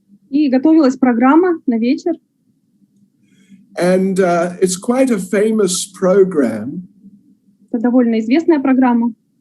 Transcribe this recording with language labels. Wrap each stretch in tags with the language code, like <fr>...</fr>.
<ru>И готовилась программа на вечер.</ru> <en>And it's quite a famous program.</en> <ru>Это довольно известная программа.</ru>